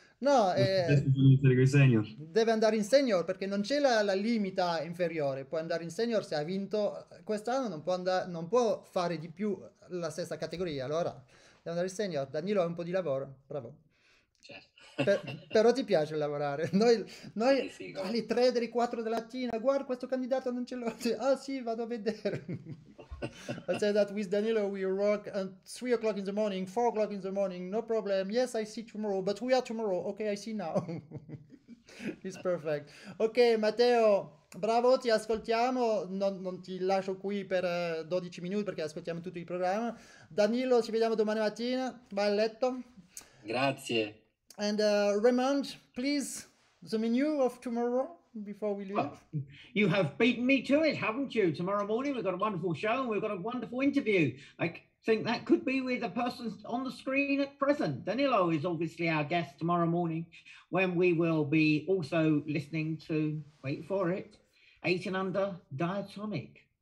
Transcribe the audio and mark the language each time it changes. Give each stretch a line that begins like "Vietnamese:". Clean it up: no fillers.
Italian: No, deve andare in senior perché non c'è la limita inferiore, può andare in senior se ha vinto quest'anno, non può fare di più la stessa categoria, allora deve andare in senior. Danilo ha un po' di lavoro, bravo. Certo. Però ti piace lavorare. Noi alle 3 delle 4 della mattina, guarda questo candidato non ce l'ho, ah sì, vado a vedere.
English: I said that with Danilo we work at 3 o'clock in the morning, 4 o'clock in the morning, no problem. Yes, I see tomorrow, but we are tomorrow. Okay, I see now. It's perfect.
Italian: Ok, Matteo, bravo, ti ascoltiamo. Non ti lascio qui per 12 minuti perché ascoltiamo tutto il programma. Danilo, ci vediamo domani mattina. Vai a letto. Grazie.
English: And Raymond, please, the menu of tomorrow. Before we leave, well, you have beaten me to it, haven't you? Tomorrow morning we've got a wonderful show and we've got a wonderful interview. I think that could be with the person on the screen at present. Danilo is obviously our guest tomorrow morning when we will be also listening to, wait for it, 8 and Under Diatonic.